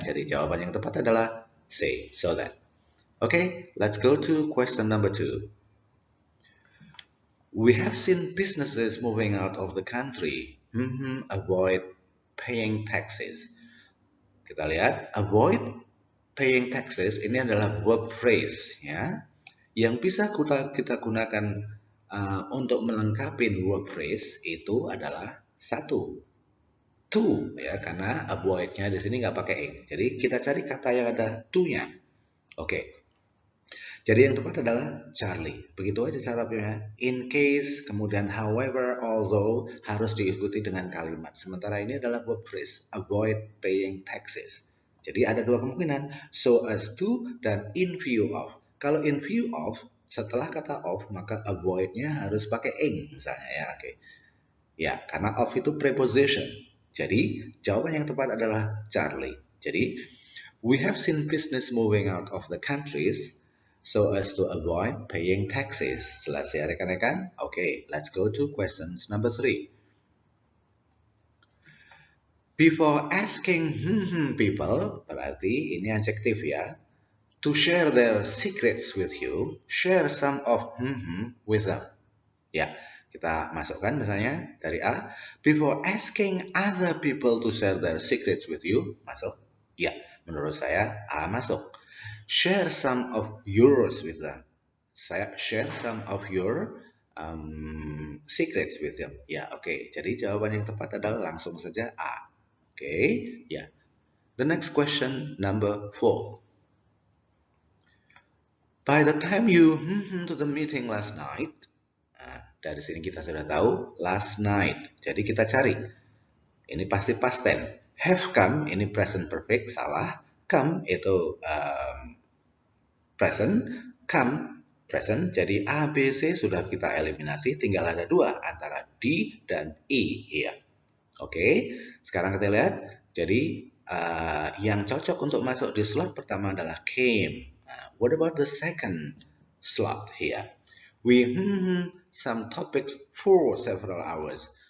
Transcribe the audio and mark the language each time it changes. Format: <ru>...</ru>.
<id>Jadi jawaban yang tepat adalah C,</id> <en>so that. Okay, let's go to question number 2. We have seen businesses moving out of the country. Avoid paying taxes.</en> <id>Kita lihat,</id> <en>avoid paying taxes</en> <id>ini adalah verb phrase ya, yang bisa kita gunakan untuk melengkapi verb phrase itu adalah satu, to ya, karena avoid-nya di sini nggak pakai ing. Jadi kita cari kata yang ada to-nya. Oke. Jadi yang tepat adalah Charlie. Begitu aja cara pilihnya. In case, kemudian however, although harus diikuti dengan kalimat. Sementara ini adalah verb phrase,</id> <en>avoid paying taxes.</en> <id>Jadi ada dua kemungkinan, so as to dan in view of. Kalau in view of, setelah kata of, maka avoid-nya harus pakai ing misalnya ya. Oke. Ya, karena of itu preposition. Jadi jawaban yang tepat adalah Charlie. Jadi</id> <en>we have seen business moving out of the countries so as to avoid paying taxes.</en> <id>Selesai rekan-rekan?</id> <en>Okay, let's go to questions number 3. Before asking people,</en> <id>berarti ini adjektif ya,</id> <en>to share their secrets with you, share some of with them.</en> <id>Ya, kita masukkan misalnya dari A.</id> <en>Before asking other people to share their secrets with you,</en> <id>masuk? Ya, menurut saya A masuk.</id> <en>Share some of yours with them.</en> <id>Saya</id> <en>share some of your secrets with them.</en> <id>Ya, oke. Jadi jawaban yang tepat adalah langsung saja A.</id> <en>Oke, ya. The next question, number 4. By the time you to the meeting last night,</en> <id>dari sini kita sudah tahu</id> <en>last night.</en> <id>Jadi kita cari. Ini pasti past tense. Have come ini present perfect, salah.</id> <en>Come</en> <id>itu</id> <en>present, come present.</en> <id>Jadi A, B, C sudah kita eliminasi, tinggal ada dua antara D dan E</id> <en>here.</en> <id>Oke, sekarang kita lihat. Jadi yang cocok untuk masuk di slot pertama adalah came.</id> <en>What about the second slot here? We some topics for several hours.</en>